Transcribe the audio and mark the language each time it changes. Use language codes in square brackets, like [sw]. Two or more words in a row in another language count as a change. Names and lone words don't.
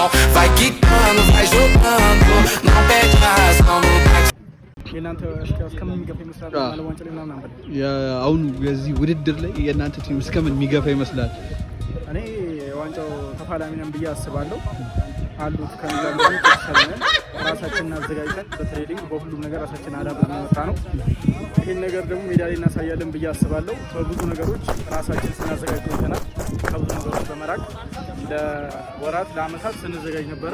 [pt] Vai quicando, vai jogando, não perde a razão. [am] አሁን በዚህ ውድድር ላይ የእናንተ ቲም እስከምን የሚገፋ ይመስላል? እኔ ዋንጫው ተፋላሚ ነን ብዬ አስባለሁ። አሉት ከሚገርመው ተሰለነ ራሳችንን አዘጋጅተን በትሬኒንግ በሁሉም ነገር ራሳችንን አዳብረን መጣ ነው። ይሄን ነገር ደግሞ ሜዳ ላይ እናሳያለን ብዬ አስባለሁ። በብዙ ነገሮች ራሳችንን ስናዘጋጅ ቆይተናል። ከብዙ ነገሮች በመራቅ ለወራት ለአመታት ስንዘጋጅ ነበረ።